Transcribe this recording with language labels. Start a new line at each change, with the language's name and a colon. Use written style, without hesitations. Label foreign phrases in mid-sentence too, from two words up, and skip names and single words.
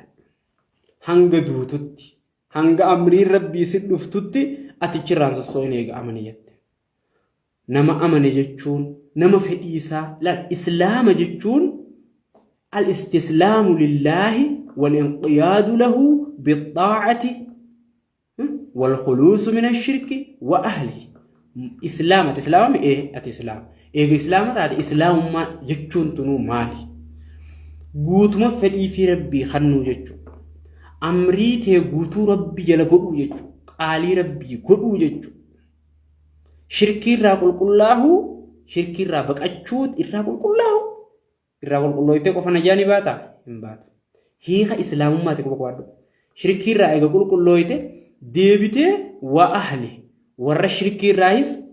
Oromo: hanga duututti hanga amriin Rabbii si dhuftutti ati chirraan sossooyin eega amane jette nama amane jechuun nama fedhiisaa laal islaama
Arabic: jechuun الاستسلام لله والانقياد له بالطاعة والخلوص من الشرك وأهله
Oromo: islaamati islaamami ati islaam eega islaama taate islaamummaa jechuun tunuu maali guutuma fedhii fi Rabbii kannuu jechuu amrii tee guutuu Rabbii jala godhuu jechuu qaalii Rabbii godhuu jechuu shirkiirraa qulqullaa'uu shirkiirraa baqachuu irraa qulqullooytee qofa najaani baata hin baatu hiika islaamummaati qofa qabaadhu shirkiirraa eega qulqullooyte deebitee
Arabic: وأهل
Oromo: warra shirkiirraayis